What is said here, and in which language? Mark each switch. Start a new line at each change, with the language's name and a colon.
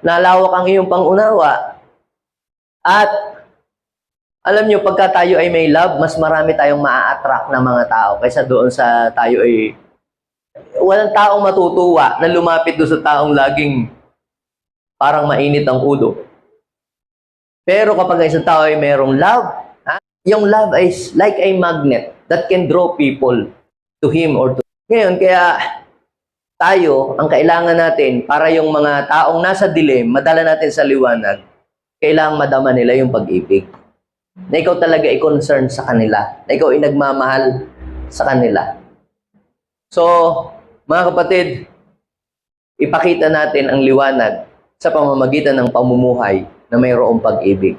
Filipino: Nalawak ang iyong pangunawa. At alam nyo, pagka tayo ay may love, mas marami tayong maa-attract na mga tao kaysa doon sa tayo ay walang taong matutuwa na lumapit doon sa taong laging parang mainit ang ulo. Pero kapag isang tao ay mayroong love,
English: yung love is like a magnet that can draw people to him or to...
Filipino: Ngayon, kaya tayo, ang kailangan natin para yung mga taong nasa dilim, madala natin sa liwanag, kailangan madama nila yung pag-ibig. Na ikaw talaga i-concern sa kanila. Na ikaw ay nagmamahal sa kanila. So, mga kapatid, ipakita natin ang liwanag sa pamamagitan ng pamumuhay na mayroong pag-ibig.